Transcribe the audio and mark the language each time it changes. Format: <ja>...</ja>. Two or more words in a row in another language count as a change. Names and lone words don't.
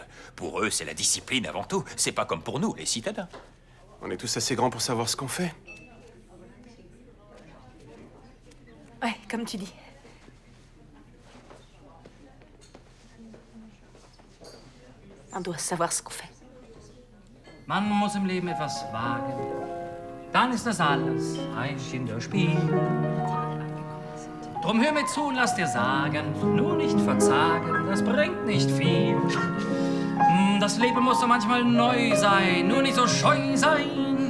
<fr>Pour eux, c'est la discipline avant tout. C'est pas comme pour nous, les citadins. On est tous assez grands pour savoir ce qu'on fait. Ouais, comme tu dis. On doit savoir ce qu'on fait.</fr> <de>Man muss im Leben etwas wagen. Dann ist das alles ein Kinderspiel. Drum hör mir zu und lass dir sagen, nur nicht verzagen, das bringt nicht viel. Das Leben muss doch manchmal neu sein, nur nicht so scheu sein.</de>